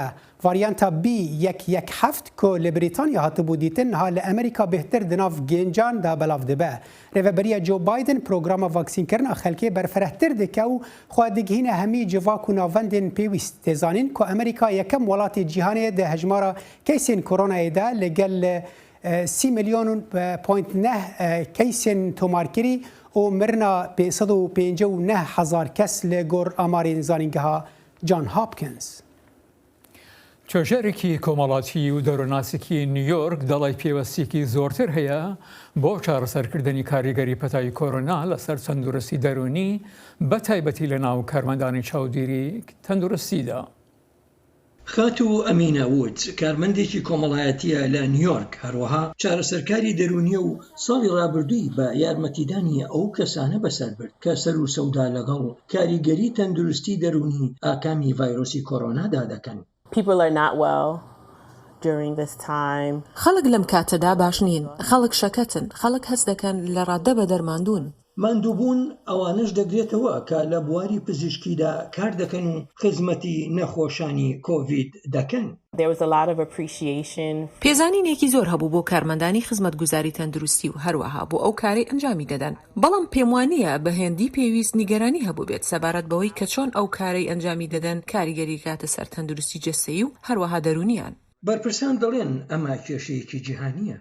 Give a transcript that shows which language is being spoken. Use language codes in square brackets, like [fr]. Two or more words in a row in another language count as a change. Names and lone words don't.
[ku] Varyanta B117 ku li Brîtanya hatibû dîtin ha li Amerîka bêhtir di nav gêncan da belav dibe. Rêveberiya Joe Biden programa vaksînkirina xelkê berfirehtir dike û xwe digihîne hemî civak û navendên pêwîst. Têzanîn ku Amerîka yekem welatê cîhanê di hejmara keysên koronayê de li gel 30 مليون پوینت نه کیسین تومارکری و مرنا 559 هزار کس لگور آمارین زانینگها جان هاپکینز. [ckb] چۆژێرێکی کۆمەڵاتی و دەروناسیکی نیویۆرک دەڵی پێوەستیکی زۆرتر هەیە بۆ چارەسەرکردنی کاریگەری پەتای کۆڕۆنا لەسەر تەندروستی دەرونی بە تایبەتی لە ناو کارمەندانی چاودێری تەندروستیدا. خاتو ئەمینە وودز کارمەندێکی کۆمەڵایەتیە لە نیویۆرک هەروەها چارەسەرکاری دەرونیە و ساڵی ڕابردووی بە یارمەتیدانی ئەو کەسانە بەسەر برد کە سەر و سەودا لەگەڵ کاریگەری تەندروستی دەرونی ئاکامی ڤایرۆسی کۆڕۆنادا دەکەن. [en] People are not well during this time. [ckb] خەڵک لەم کاتەدا باش نین، خەڵک شەکەتن، خەڵک هەست دەکەن لە ڕادە بە دەرماندون. ماندووبوون ئەوانش دەگرێتەوە کە لە بواری پزیشکیدا کار دەکەن و خزمەتی نەخۆشانی کۆڤید دەکەن. [en] There was a lot of appreciation. [ckb] پێزانینێکی زۆر هەبوو بۆ کارمەندانی خزمەتگوزاری تەندروستی و هەروەها بۆ ئەو کاری ئەنجامی دەدەن. بەڵام پێم وانییە بە هێندی پێویست نیگەرانی هەبوو بێت سەبارەت بەوەی کە چۆن ئەو کارەی ئەنجامی دەدەن کاریگەری کاتە سەر تەندروستی جەستەیی و هەروەها دەرونیان. بەرپرسان دەڵێن ئەمە کێشەیەکی جیهانیە.